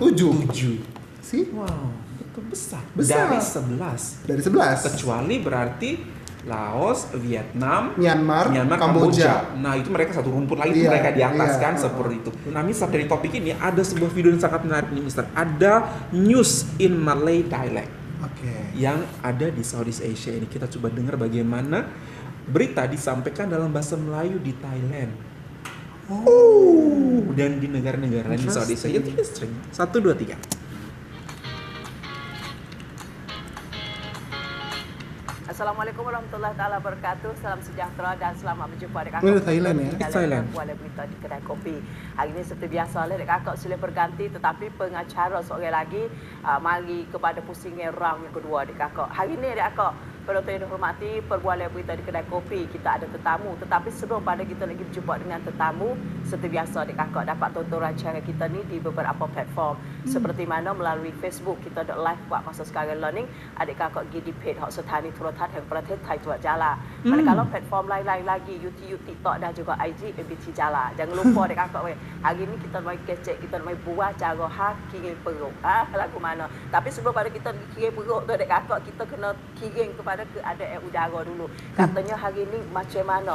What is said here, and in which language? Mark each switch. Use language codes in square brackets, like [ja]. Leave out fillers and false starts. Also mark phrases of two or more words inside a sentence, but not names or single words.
[id] 7. Sih? Wow, itu besar. Besar. Dari 11. Kecuali berarti Laos, Vietnam, Myanmar, Kamboja. Nah, itu mereka satu rumpun lagi, Iya, mereka di atas iya. kan, seperti itu. Nah, Mister, dari topik ini ada sebuah video yang sangat menarik nih, Mister. Ada [en] news in Malay dialect [id] yang ada di Southeast Asia ini. Kita coba dengar bagaimana berita disampaikan dalam bahasa Melayu di Thailand. Dan di negara-negara lain di Southeast Asia. Interesting. 1, 2, 3. [ar] السلام عليكم ورحمة الله تعالى وبركاته. [ms] Salam sejahtera dan selamat berjumpa dekat [id] Ini Thailand ya? Thailand. [ms] Kuala Berita di kedai kopi. Hari ini seperti biasa oleh dekat kakak silih berganti, tetapi pengacara seorang lagi mari kepada pusingnya round yang kedua dekat kakak. Hari ini dekat kakak, penonton yang dihormati, perbualan berita di kedai kopi, kita ada tetamu. Tetapi sebelum pada kita lagi berjumpa dengan tetamu, seperti biasa dekat kakak dapat tonton rancangan kita ni di beberapa platform. Seperti mana melalui Facebook, kita ada live buat masa sekarang learning. Adik kakak pergi di page Hak Setani Turatan yang ประเทศไทย Tuat Jala. Manakala platform lain-lain lagi, YouTube, TikTok dan juga IG MBT Jala. Jangan lupa adik kakak weh. Hari ni kita mai kecek, kita mai buat cara hak kirim perut. Lagu mana. Tapi sebelum pada kita kirim perut tu adik kakak, kita kena kirim kepada keadaan udara dulu. Katanya hari ni macam mana?